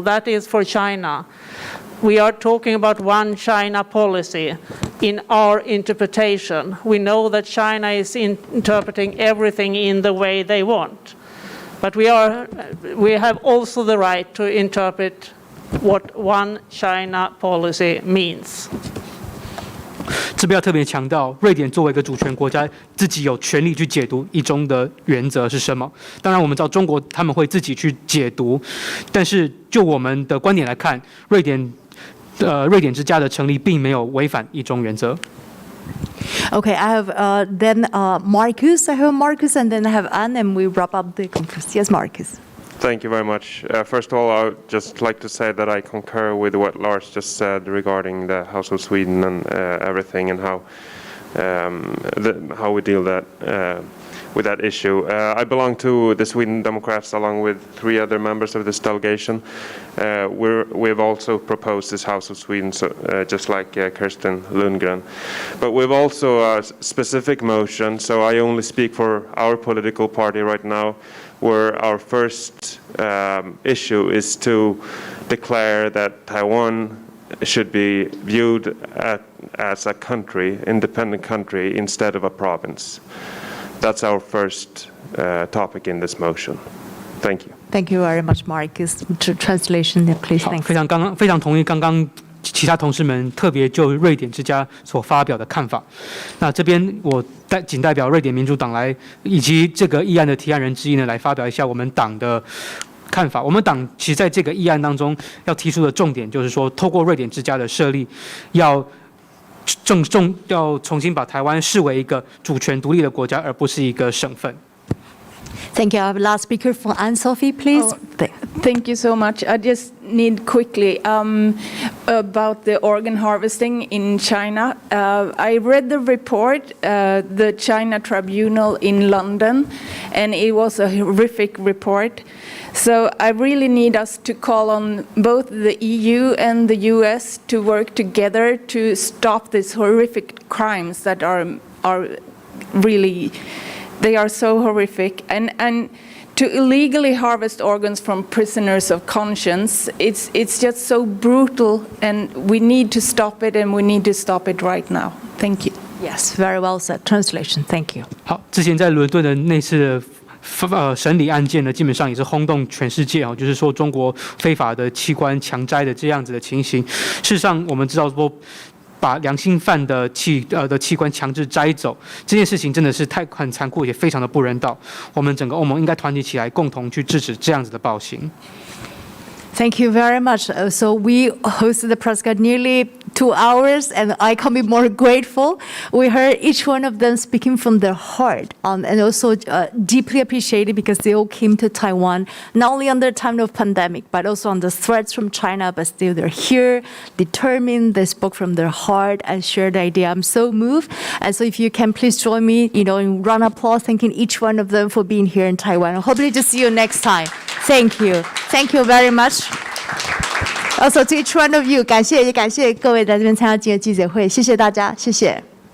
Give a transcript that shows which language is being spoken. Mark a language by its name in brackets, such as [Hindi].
[English] That is for China. We are talking about One China policy in our interpretation. We know that China is interpreting everything in the way they want. But we have also the right to interpret what One China policy means. [Chinese] 这边要特别强调，瑞典作为一个主权国家，自己有权利去解读一中的原则是什么。当然，我们知道中国他们会自己去解读，但是就我们的观点来看，瑞典之家的成立并没有违反一中原则。 [English] Okay, I have then Marcus. I have Marcus, and then I have Anne, and we wrap up the conference. Yes, Marcus. Thank you very much. First of all, I would just like to say that I concur with what Lars just said regarding the House of Sweden and everything, and how we deal with that issue. I belong to the Sweden Democrats along with 3 other members of this delegation. We've also proposed this House of Sweden, so, just like Kirsten Lundgren. But we've also a specific motion, so I only speak for our political party right now, where our first issue is to declare that Taiwan should be viewed as a country, independent country, instead of a province. That's our first topic in this motion. Thank you. Thank you very much, Marcus. Translation, please. Thanks. [Chinese] 非常同意刚刚其他同事们特别就瑞典之家所发表的看法。那这边我仅代表瑞典民主党来，以及这个议案的提案人之一呢，来发表一下我们党的看法。我们党其实在这个议案当中要提出的重点就是说，透过瑞典之家的设立，要重新把台湾视为一个主权独立的国家，而不是一个省份。 [English] Thank you. I have last speaker for Anne-Sophie, please. Thank you so much. I just need quickly about the organ harvesting in China. I read the report, the China Tribunal in London, and it was a horrific report. So I really need us to call on both the EU and the US to work together to stop these horrific crimes that are really, they are so horrific. And to illegally harvest organs from prisoners of conscience, it's just so brutal, and we need to stop it, and we need to stop it right now. Thank you. Yes, very well said. Translation. Thank you. [Chinese] 好，之前在伦敦的那次的审理案件呢，基本上也是轰动全世界哦，就是说中国非法的器官强摘的这样子的情形。事实上，我们知道说，把良心犯的器官强制摘走这件事情真的是很残酷，也非常的不人道。我们整个欧盟应该团结起来，共同去制止这样子的暴行。 [English] Thank you very much. So we hosted the press guard nearly 2 hours, and I can't be more grateful. We heard each one of them speaking from their heart, and also deeply appreciated because they all came to Taiwan, not only under the time of pandemic, but also under threats from China, but still they're here, determined, they spoke from their heart and shared the idea. I'm so moved. And so if you can please join me, in round of applause, thanking each one of them for being here in Taiwan. Hopefully to see you next time. Thank you. Thank you very much. Also to each one of you, [Chinese] 感谢各位在这边参加今天的记者会，谢谢大家，谢谢。